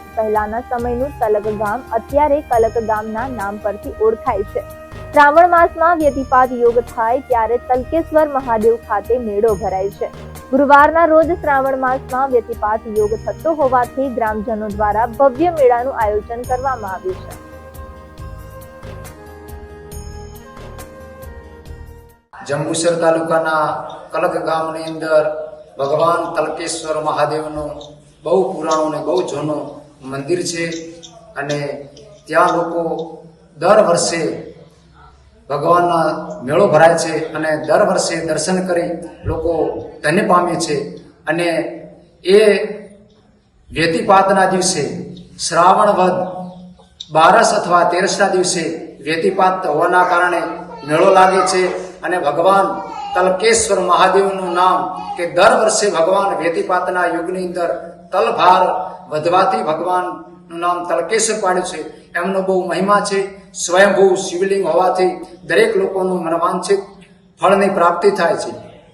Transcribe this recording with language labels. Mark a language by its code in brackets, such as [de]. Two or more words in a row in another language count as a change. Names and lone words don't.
[gu] પહેલાના સમયનું તલક ગામ અત્યારે કલક ગામના નામ પરથી ઓળખાય છે। શ્રાવણ માસમાં વ્યતિપાત યોગ થાય ત્યારે તલકેશ્વર મહાદેવ ખાતે મેળો ભરાય છે। ગુરુવારના રોજ શ્રાવણ માસમાં વ્યતિપાત યોગ થતો હોવાથી ગ્રામજનો દ્વારા ભવ્ય મેળાનું આયોજન કરવામાં આવ્યું છે। જંબૂસર તાલુકાના કલક ગામની અંદર ભગવાન તલકેશ્વર મહાદેવનો બહુ પુરાણો ને બહુ જૂનો મંદિર છે અને ત્યા લોકો દર વર્ષે ભગવાનના મેળો ભરાય છે અને દર વર્ષે દર્શન કરી લોકો ધન્ય પામે છે। અને એ વ્યતિપાતના દિવસે શ્રાવણ વદ 12 અથવા 13 દિવસે વ્યતિપાત હોવાના કારણે મેળો લાગે છે અને ભગવાન તલકેશ્વર મહાદેવનું નામ કે દર વર્ષે ભગવાન વ્યતિપાતના યુગની અંદર તલભાર વધવાથી ભગવાનનું નામ તલકેશ્વર પાડ્યું છે। એમનો બહુ મહિમા છે। સ્વયંભૂ શિવલિંગ હોવાથી દરેક લોકોનું મનવાંછિત ફળની પ્રાપ્તિ થાય છે।